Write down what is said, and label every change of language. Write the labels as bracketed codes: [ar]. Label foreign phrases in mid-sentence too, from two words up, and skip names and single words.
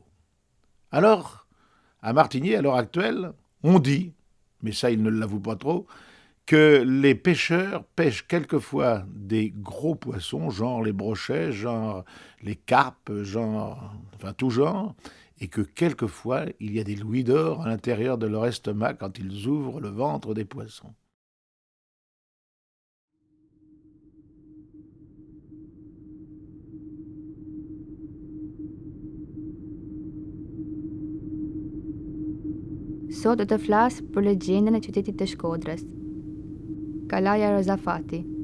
[fr] Alors, à Martigny, à l'heure actuelle, on dit, mais ça il ne l'avoue pas trop, que les pêcheurs pêchent quelquefois des gros poissons, genre les brochets, genre les carpes, genre, enfin tout genre, et que quelquefois il y a des louis d'or à l'intérieur de leur estomac quand ils ouvrent le ventre des poissons. [sq] Sot do të flas për legjendën e qytetit të Shkodrës. Kalaja Rozafati.